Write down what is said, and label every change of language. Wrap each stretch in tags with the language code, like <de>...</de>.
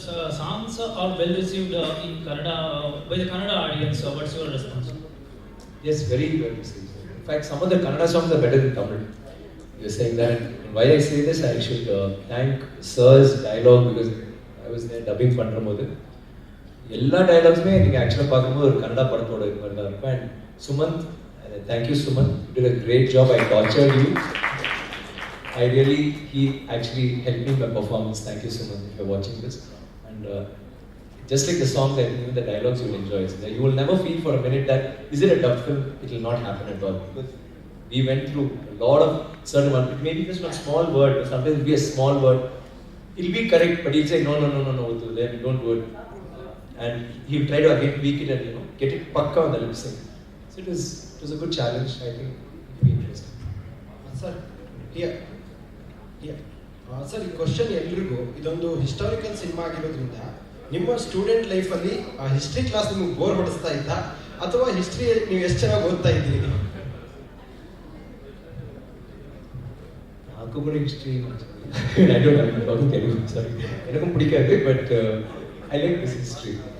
<en>Sir, songs are well received in Kannada, by the Kannada audience. What's your response? Yes, very well received. In fact, some of the Kannada songs are better than Tamil. You're saying that. And why I say this, I should thank Sir's dialogue because I was there dubbing Pandramodu.</en> <ta>எல்லா டயலாக்ஸுமே நீங்கள் ஆக்சுவலாக பார்க்கும்போது ஒரு கன்னடா படத்தோட இது மாதிரி தான் இருக்கும்.</ta> <en>And Sumanth, thank you Sumanth, you did a great job. I tortured you. I really, he actually helped me in my performance. Thank you, Suman, if you're watching this. And just like the songs, I think even the dialogues you will enjoy. So you will never feel for a minute that, is it a dub film? It will not happen at all. Because we went through a lot of certain ones. It may be just one small word, or sometimes it will be a small word. It will be correct, but he'll say, no, don't do it. And he'll try to again tweak it and get it pakka on the lip sync. So it was a good challenge. I think it will be interesting. Sir, here.</en> <kn>Sir ಈ question ಎಲ್ರಿಗೂ ಇದೊಂದು historical cinema ಆಗಿರೋದ್ರಿಂದ ನಿಮ್ಮ student ಲೈಫಲ್ಲಿ ಆ history class ನಿಮಗೆ bore ಹೊಡಿಸ್ತಾ ಇದ್ದ ಅಥವಾ ಹಿಸ್ಟ್ರಿ ನೀವು ಎಷ್ಟು ಚೆನ್ನಾಗಿ ಓದ್ತಾ ಇದ್ದೀರಿ?</kn> <te>నాకు కూడా history</te> <en>I don't know about Telugu, sorry.</en> <ta>எனக்கும் பிடிக்காது,</ta> <en>but I like this history.</en>